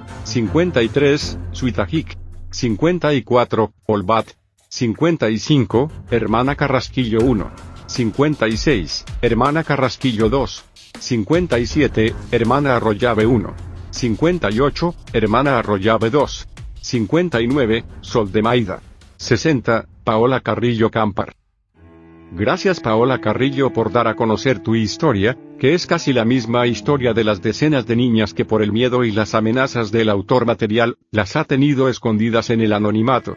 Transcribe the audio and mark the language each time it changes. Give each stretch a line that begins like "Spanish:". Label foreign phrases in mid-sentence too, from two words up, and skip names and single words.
Spanish: 53. Suitajic. 54. Olbat. 55. Hermana Carrasquillo 1. 56. Hermana Carrasquillo 2. 57. Hermana Arroyave 1. 58. Hermana Arroyave 2. 59. Sol de Maida. 60. Paola Carrillo Campar. Gracias Paola Carrillo por dar a conocer tu historia, que es casi la misma historia de las decenas de niñas que por el miedo y las amenazas del autor material, las ha tenido escondidas en el anonimato.